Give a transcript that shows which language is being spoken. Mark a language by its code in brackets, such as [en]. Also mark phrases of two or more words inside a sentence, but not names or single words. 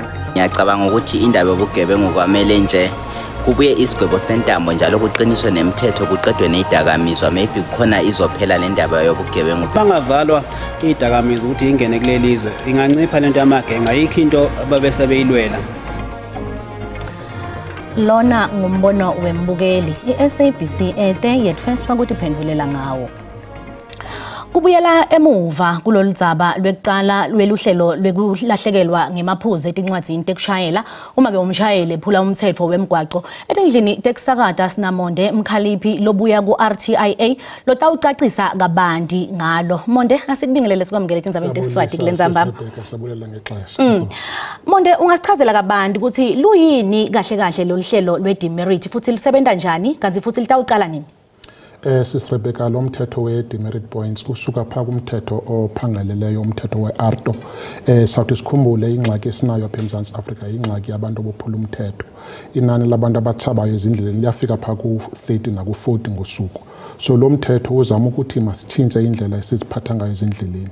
[zu] Ngiyacabanga ukuthi indaba yobugebengu kwamele nje kubuye isigwebo sentambo njalo kuqiniswe nemithetho kuqedwe nezidakamizwa, maybe kukhona izophela le ndaba yobugebengu. Bangavalwa izidakamizwa ukuthi ingene kulelizwe ingancipha lento yamagenga, ayikho into ababesebeyilwela. [ss] Lona ngumbono wembukeli. iSABC ete yetfeswa ukuthi phendvulela ngawo. Kubuyela emuva kuloludzaba lwekucala lweluhlelo lwekulahlekelwa ngemaphuzu etincwadzini tekushayela uma ke umshayeli ephula umthetho wemgwaqo etendlini tekusakata Sinamonde Mkhaliphi lobuya ku-RTIA lotawucacisa kabanti ngalo. Monde asikubingelele sikwamukele tindzaba tesiswati kulendzamba. Monde ungasichazela kabanti ukuthi luyini kahle kahle loluhlelo lwe-demerit futhi lisebenza njani kanti futhi litawucala nini? [xh] Sis Rebecca lo mthetho we- [en] demerit points [xh] usuka phaa kumthetho ophangaleleyo umthetho we-ARTO. Sawuthi sikhumbule ingxaki esinayo apha eMzantsi Afrika ingxaki yabantu abophula umthetho. Inani labantu abatshabayo ezindleleni liyafika phaa ku-30 naku-40 ngosuku. So lo mthetho uzama ukuthi masitshintshe indlela esiziphatha ngayo ezindleleni.